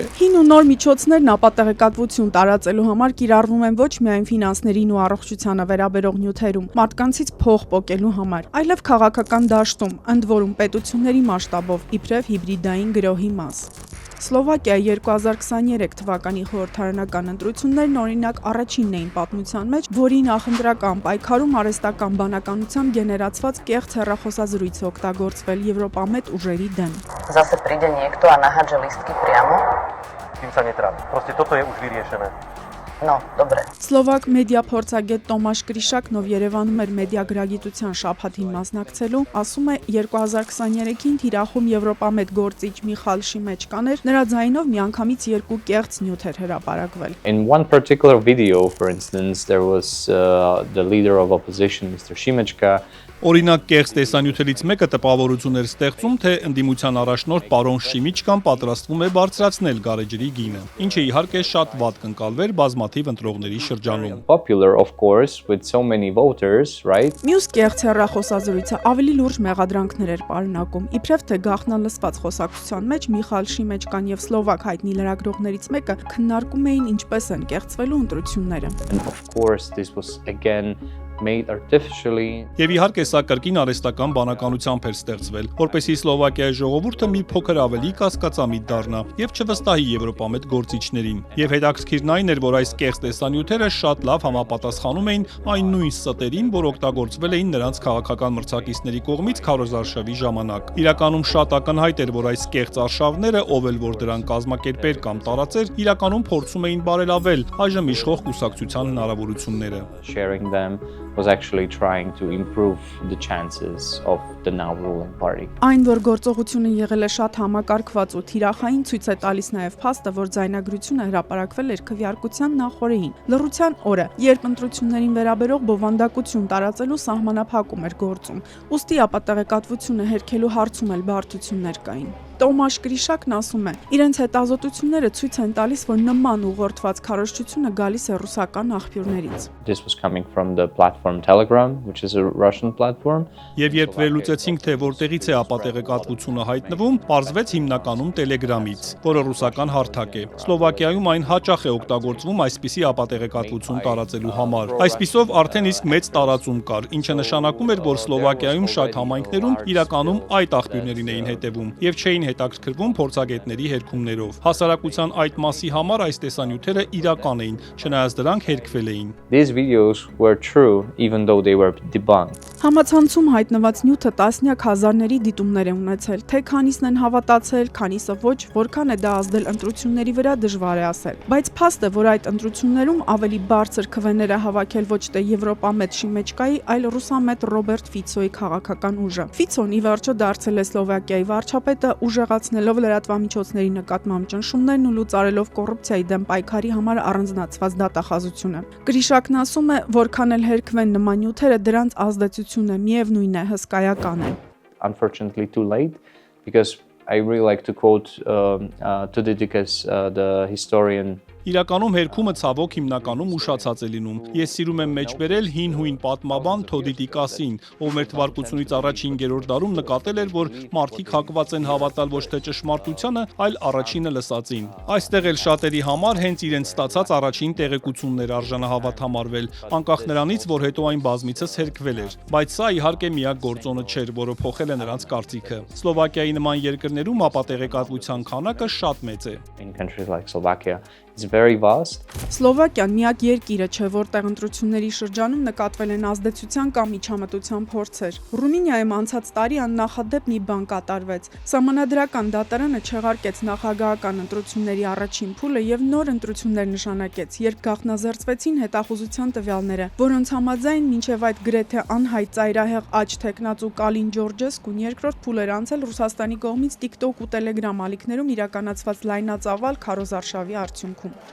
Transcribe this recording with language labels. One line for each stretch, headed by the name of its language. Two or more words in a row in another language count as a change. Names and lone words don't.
Armenian: Հին ու նոր միջոցներն ապատեղեկատվություն տարածելու համար կիրառվում են ոչ միայն ֆինանսներին ու առողջությանը վերաբերող նյութերում, մարդկանցից փող պոկելու համար, այլև քաղաքական դաշտում, ընդ որում պետությունների մասշտաբով, իբրև հիբրիդային գրոհի մաս։ Սլովակիայի 2023 թվականի խորհրդարանական ընտրություններն օրինակ առաջինն էին պատմության մեջ, որի նախընտրական պայքարում արհեստական բանականությամբ գեներացված կեղծ հեռախոսազրույց է օգտագործվել եվրոպամետ ուժերի դեմ։
Slovak: Zase príde niekto a nahádže lístky priamo. Tým sa netrápi. Proste toto je už vyriešené. No, dobre.
Armenian: Սլովակ մեդիա փորձագետ Տոմաշ Կրիշակն, ով Երևանում էր մեդիա գրագիտության շաբաթին մասնակցելու, ասում է 2023-ին թիրախում եվրոպամետ գործիչ Միխալ Շիմեչկան էր, նրա ձայնով միանգամից 2 կեղծ նյութ էր հրապարակվել։
English: In one particular video, for instance, there was the leader of opposition, Mr. Shimechka.
Armenian: Օրինակ կեղծ տեսանյութերից մեկը տպավորություն էր ստեղծում, թե ընդդիմության առաջնորդ պարոն Շիմիչկան պատրաստվում է բարձրացնել գարեջրի գինը, ինչը իհարկե շատ վատ կընկալվեր բազմաթիվ ընտրողների շրջանում։
English: Popular, of course, with so many voters, right?
Armenian: Մյուս կեղծ հեռախոսազրույցը ավելի լուրջ մեղադրանքներ էր պարունակում, իբրև թե գաղտնալսված խոսակցության մեջ Միխալ Շիմեչկան եւ սլովակ հայտնի լրագրողներից մեկը քննարկում էին ինչպես են կեղծվելու ընտրությունները։
English: And of course, this was again made artificially.
Armenian: Եվ իհարկե սա կրկին արհեստական բանականությամբ էր ստեղծվել, որպեսզի Սլովակիայի ժողովուրդը մի փոքր ավելի կասկածամիտ դառնա եւ չվստահի եվրոպամետ գործիչներին։ Եվ հետաքրքիրն այն էր, որ այս կեղծ տեսանյութերը շատ լավ համապատասխանում էին այն նույն ստերին, որ օգտագործվել էին նրանց քաղաքական մրցակիցների կողմից քարոզարշավի ժամանակ։ Իրականում շատ ակնհայտ էր, որ այս կեղծ արշավները, ով էլ որ դրան կազմակերպեր կամ տարածեր, իրականում փորձում էին բարելավել այժմ իշխող կուսակցության հնարավորությունները։
English: Sharing them was actually trying to improve the chances of the now ruling party.
Armenian: Այն, որ գործողությունը եղել է շատ համակարգված ու թիրախային, ցույց է տալիս նաև փաստը, որ ձայնագրությունը հրապարակվել էր քվեարկության նախօրեին, լռության օրը, երբ ընտրություններին վերաբերող բովանդակություն տարածելու սահմանափակում էր գործում։ Ուստի ապատեղեկատվությունը հերքելու հարցում էլ բարդություններ կային։ Տոմաշ Գրիշակն ասում է, իրենց հետազոտությունները ցույց են տալիս, որ նման ուղղորդված քարոզչությունը գալիս է ռուսական աղբյուրներից։
English: This was coming from the platform Telegram, which is a Russian platform.
Armenian: Եվ երբ վերլուծեցինք, թե որտեղից է ապատեղեկատվությունը հայտնվում, պարզվեց հիմնականում Telegram-ից, որը ռուսական հարթակ է։ Սլովակիայում այն հաճախ է օգտագործվում այսպիսի ապատեղեկատվություն տարածելու համար։ Այսպիսով արդեն իսկ մեծ տարածում կար, ինչը նշանակում էր, որ Սլովակիայում շատ համայնքներում իրականում այդ աղբյուրներին էին հետևում եւ չէին հետաքրքրվում փորձագետների հերքումներով։ Հասարակության այդ մասի համար այս տեսանյութերը իրական էին, չնայած դրանք հերքվել էին։
English: These videos were true even though they were debunked.
Armenian: Համացանցում հայտնված նյութը տասնյակ հազարների դիտումներ է ունեցել, թե քանիսն են հավատացել, քանիսը ոչ, որքան է դա ազդել ընտրությունների վրա դժվար է ասել։ Բայց փաստ է, որ այդ ընտրություններում ավելի բարձր քվեները հավաքել ոչ թե Եվրոպամետ Շիմեչկայի, այլ ռուսամետ Ռոբերտ Ֆիցոյի քաղաքական ուժը։ Ֆիցոն ի վերջո դարձել է Սլովակիայի վարչապետը, ուժեղացնելով լրատվամիջոցների նկատմամբ ճնշումներն ու լուծարելով կոռուպցիայի դեմ պայքարի համար առանձնացված դատախազությունը։ Գրիշակն ասում է, որքան էլ հերքվեն նման նյութերը, դրանց ազդեցությունը միևնույն է հսկայական է։
English: Unfortunately too late, because I really like to quote Tudidikis, the historian.
Armenian: Իրականում հերքումը ցավոք հիմնականում ուշացած է լինում։ Ես սիրում եմ մեջբերել հին հույն պատմաբան Թոդիտիկասին, ով մեր թվարկությունից առաջ 5-րդ դարում նկատել էր, որ մարդիկ հակված են հավատալ ոչ թե ճշմարտությանը, այլ առաջինը լսածին։ Այստեղ էլ շատերի համար հենց իրենց ստացած առաջին տեղեկություններ արժանահավատ համարվել, անկախ նրանից, որ հետո այն բազմիցս հերքվել էր։ Բայց սա իհարկե միակ գործոնը չէր, որը փոխել է նրանց կարծիքը։ Սլովակիայի նման երկրներում ապատեղեկատվության քանակը շատ մեծ է։
English: In countries like Slovakia, it's very vast.
Armenian: Սլովակիան միակ երկիրը չէ, որտեղ ընտրությունների շրջանում նկատվել են ազդեցության կամ միջամտության փորձեր։ Ռումինիայում անցած տարի աննախադեպ մի բան կատարվեց։ Սահմանադրական դատարանը չեղարկեց նախագահական ընտրությունների առաջին փուլը եւ նոր ընտրություններ նշանակեց, երբ գաղտնազերծվեցին հետախուզության տվյալները, որոնց համաձայն մինչև այդ գրեթե անհայտ ծայրահեղ աջ թեկնածու Կալին Ջորջեսկուն երկրորդ փուլ էր անցել Ռուսաստանի կողմից TikTok ու Telegram ալիքներում իրականացված լայնածավալ քարոզարշավի արդյունքում։